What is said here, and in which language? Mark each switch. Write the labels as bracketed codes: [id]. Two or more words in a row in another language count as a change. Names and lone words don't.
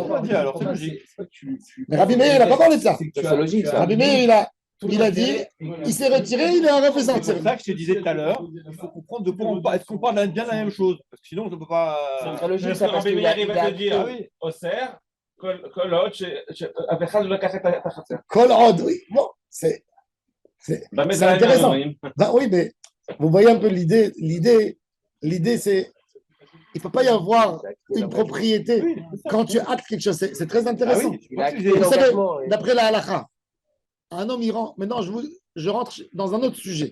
[fr] Alors, c'est logique. Mais Rabbi Meir, il n'a pas parlé de ça. C'est logique, ça. Rabbi Meir, il a dit, il s'est retiré, il a refait C'est sortir. pour ça que je te disais tout à l'heure, il faut comprendre de quoi on parle. Est-ce qu'on parle bien de la même chose? Parce que sinon, on ne peut pas. C'est très logique, Parce ça, que parce Rabbi qu'il Meir, a- il va te dire, au cerf, [he] כל עוד שאף אחד לא לקח את החצר. כל עוד, [fr] oui. Bon, c'est intéressant. Ben oui, mais vous voyez un peu l'idée. L'idée, c'est il ne peut pas y avoir une propriété quand tu actes quelque chose. C'est très intéressant. Il a acté Vous savez, l'engagement. d'après la halakha, un homme, il rentre. Maintenant, je rentre dans un autre sujet.